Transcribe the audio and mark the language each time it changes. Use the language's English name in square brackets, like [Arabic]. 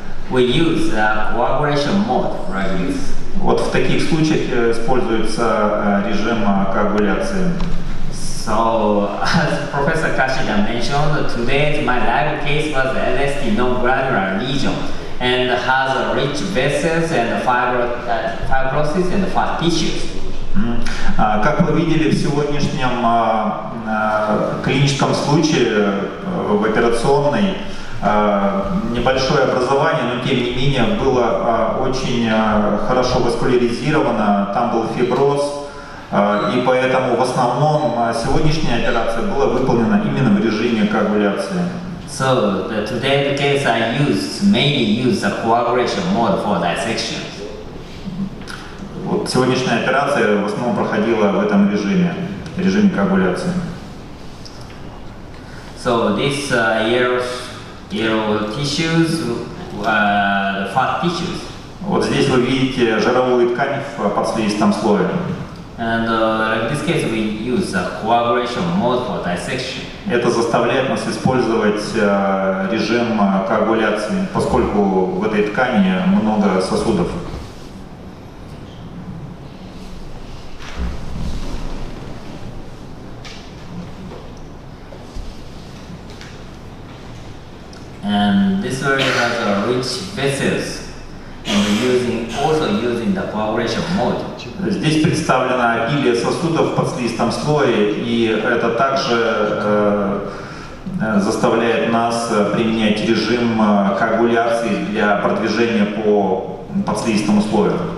[English] We use coagulation mode, right? [Russian] Вот в таких случаях используется режим коагуляции. [English] So, as Professor Kashida mentioned, today my live case was LSD non-granular lesion and has rich vessels and fibrosis and fat tissues. [Russian] Как вы видели в сегодняшнем клиническом случае в операционной, небольшое образование, но тем не менее было очень хорошо васкуляризировано, там был фиброз. И поэтому в основном сегодняшняя операция была выполнена именно в режиме коагуляции. [English] So today's case I mainly use the coagulation mode for dissection. [Russian] Вот сегодняшняя операция в основном проходила в этом режиме коагуляции. [English] So these yellow tissues, the fat tissues. [Russian] Вот здесь вы видите жировую ткань в подслизистом слое. [English] And in this case we use the coagulation mode for dissection. [Russian] Это заставляет нас использовать режим коагуляции, поскольку в этой ткани много сосудов. [English] And this area has rich vessels, and also using the coagulation mode. [Russian] Здесь представлено обилие сосудов в подслизистом слое, и это также заставляет нас применять режим коагуляции для продвижения по подслизистому слою.